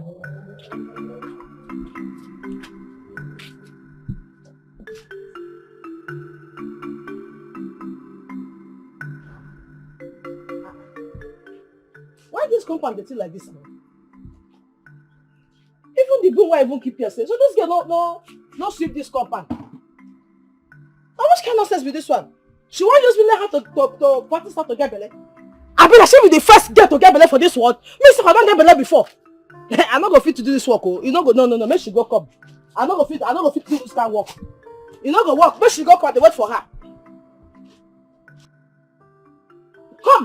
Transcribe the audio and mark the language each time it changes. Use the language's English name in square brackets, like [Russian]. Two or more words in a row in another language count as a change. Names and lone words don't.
[Nigerian Pidgin] Why this compound dey like this now? Even the broom why even keep yourself. So this girl no sweep this compound. How much kind of nonsense with this one? She won't use me learn how to practice how to get belle. I be like she be the first girl to get belle for this world. Me sef I don get belle before. I no go fit to do this work oh. You no go no. Make she go come. I no go fit do this kind of work. You no go work. Make she go come. They wait for her. Come.